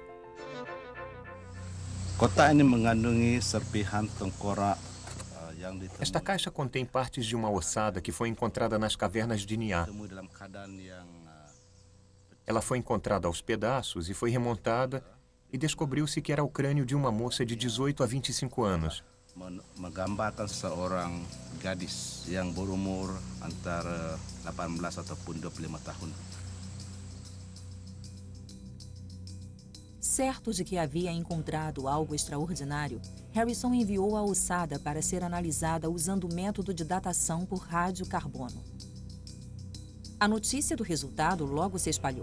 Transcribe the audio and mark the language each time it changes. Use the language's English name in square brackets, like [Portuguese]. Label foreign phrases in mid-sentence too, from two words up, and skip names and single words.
[Portuguese] Esta caixa contém partes de uma ossada que foi encontrada nas cavernas de Niá. Ela foi encontrada aos pedaços e foi remontada e descobriu-se que era o crânio de uma moça de 18 a 25 anos. [Indonesian] Menggambarkan seorang gadis yang berumur antara 18 ataupun 25 tahun. [Portuguese] Certo de que havia encontrado algo extraordinário, Harrison enviou a ossada para ser analisada usando o método de datação por radiocarbono. A notícia do resultado logo se espalhou.